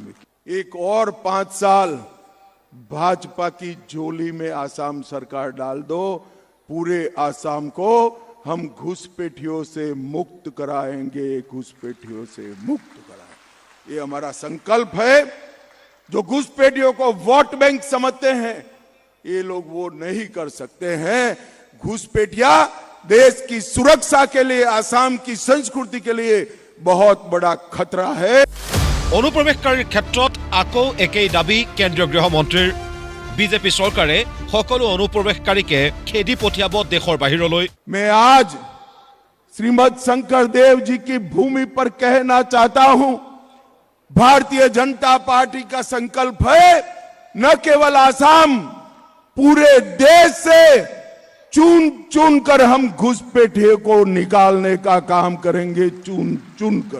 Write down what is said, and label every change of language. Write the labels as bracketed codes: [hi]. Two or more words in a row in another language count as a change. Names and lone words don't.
[hi] एक और 5 साल भाजपा की झोली में असम सरकार डाल दो, पूरे असम को हम घुसपैठियों से मुक्त कराएंगे, घुसपैठियों से मुक्त कराएंगे। ये हमारा संकल्प है। जो घुसपैठियों को [en] vote bank [hi] समझते हैं, ये लोग वो नहीं कर सकते हैं। घुसपैठिया देश की सुरक्षा के लिए, असम की संस्कृति के लिए बहुत बड़ा खतरा है। [as] অনুপ্ৰৱেশকাৰীৰ ক্ষেত্ৰত আকৌ একেই দাবী কেন্দ্ৰীয় গৃহমন্ত্ৰীৰ। বিজেপি চৰকাৰে সকলো অনুপ্ৰৱেশকাৰীকে খেদি পঠিয়াব দেশৰ বাহিৰলৈ। [hi] मैं आज श्रीमद शंकर देव जी की भूमि पर कहना चाहता हूं, भारतीय जनता पार्टी का संकल्प है न केवल असम, पूरे देश से चुन कर हम घुसपैठिए को निकालने का काम करेंगे, चुन कर।